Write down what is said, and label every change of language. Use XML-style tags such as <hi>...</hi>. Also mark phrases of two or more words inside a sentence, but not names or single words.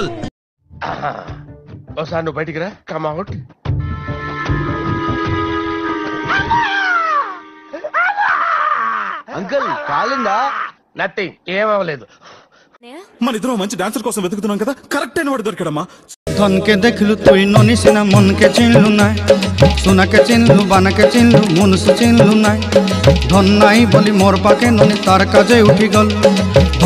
<te>ఒకసారి నువ్వు బయటికి రా,</te> <en>come out.</en> <te>అంకుల్ కాలిందా? నథింగ్, ఏమవ్వలేదు. మన ఇద్దరం మంచి డాన్సర్ కోసం వెతుకుతున్నాం కదా, కరెక్ట్ అయిన వాడు దొరికాడమ్మా.</te> <spv>ଧନକେ ଦେଖଲୁ ତୁଇ ନନିସିନା ମନକେ ଚିନଲୁ ନାଇ, ସୋନାକେ ଚିନଲୁ ବାନାକେ ଚିନଲୁ ମନୁଷ ଚିନଲୁ ନାଇ, ଧନ ନାଇ ବଲି ମୋର ପାକେ ନନି ତାର କାଜେ ଉଠି ଗଲ,</spv>